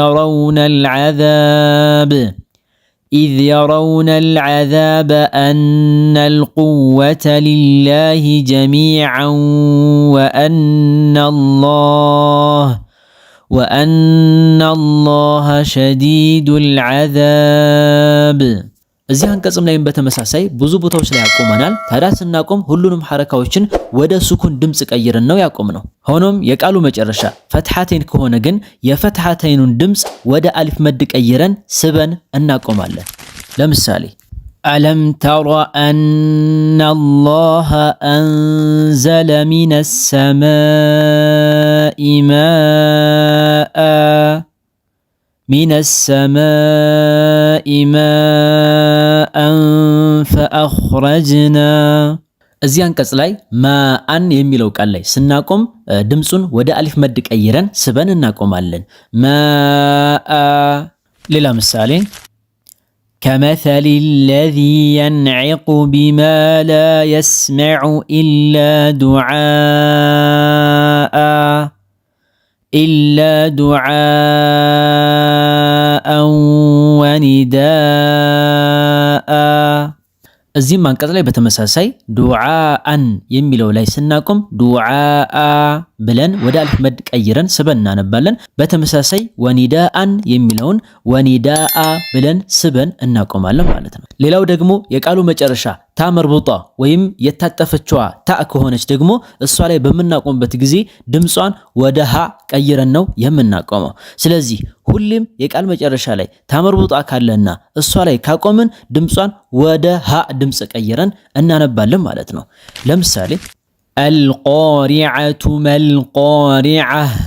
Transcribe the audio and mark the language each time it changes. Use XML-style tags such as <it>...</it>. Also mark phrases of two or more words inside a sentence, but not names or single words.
<ar>يرون العذاب أن القوة لله جميعا وأن الله شديد العذاب።</ar> <am>እዚህ አንቀጽም ላይ በተመሳሳይ ብዙ ቦታዎች ላይ ያቆመናል። ታዲያ ስናቆም ሁሉንም ሐረካዎችን ወደ ሱኩን ድምጽ ቀይረን ነው ያቆምነው። ሆኖም የቃሉ መጨረሻ ፈትሐተን ከሆነ ግን የፈትሐተኑን ድምጽ ወደ አሊፍ መድ ቀይረን ስበን እናቆማለን። ለምሳሌ</am> <ar>ألم تر أن الله أنزل من السماء ماء فأخرجنا</ar> <am>እዚህ አንቀጽ ላይ ማአን የሚለው ቃል ላይ ስናቆም ድምጹን ወደ አሊፍ መድ ቀይረን ስበን እናቆማለን። ማአ። ሌላ ምሳሌ</am> <ar>كمثل الذي ينعق بما لا يسمع إلا دعاء ونداء</ar> <am>እዚህም አንቀጽ ላይ በተመሳሳይ ዱዓአን የሚለው ላይ ስናቆም ዱዓአ ብለን ወደ አሊፍ መድ ቀይረን ስበን እናነባለን። በተመሳሳይ ወኒዳአን የሚለውን ወኒዳአ ብለን ስበን እናቆማለን ማለት ነው። ሌላው ደግሞ የቃሉ መጨረሻ ታ መርቡጣ ወይም የታጠፈችዋ ታ ከሆነች ደግሞ እሷ ላይ በምናቆምበት ጊዜ ድምጿን ወደ ሀ ቀይረን ነው የምናቆመው። ስለዚህ ሁሌም የቃል መጨረሻ ላይ ታ መርቡጣ ካለና እሷ ላይ ካቆምን ድምጿን ወደ ሀ ድምጽ ቀይረን እናነባለን ማለት ነው። ለምሳሌ</am> <ar>القارعة مالقارعة፣</ar>